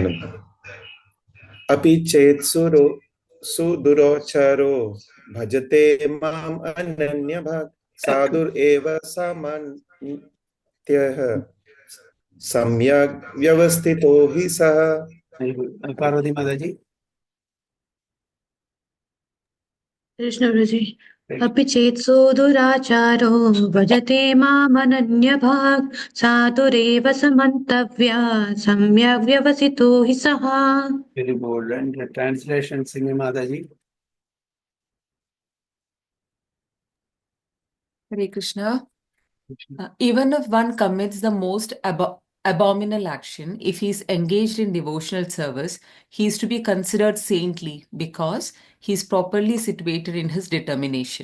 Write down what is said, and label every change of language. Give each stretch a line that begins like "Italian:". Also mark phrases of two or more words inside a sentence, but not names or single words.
Sanskrit: അപി ചേത്സു സുദുരാചാരോ ഭജത്തെ മാം അനന്യഭാഗ് സാധുർ ഏവ സമന്ത്യഃ സംയാഗ് വ്യവസ്ഥിതോ ഹി സഹ.
English: പാർവതി മാതാജി. Krishna Prabhuji.
Sanskrit: Api chetso duracharo bhajate mamananyabhag sadureva samantavya samyak vyavasito hi saha.
English: Very bold. And the translation, Singh Mataji. Hare Krishna. Even if one commits the most abominable action, if he is engaged in devotional service, he is to be considered saintly because he is properly situated in his determination.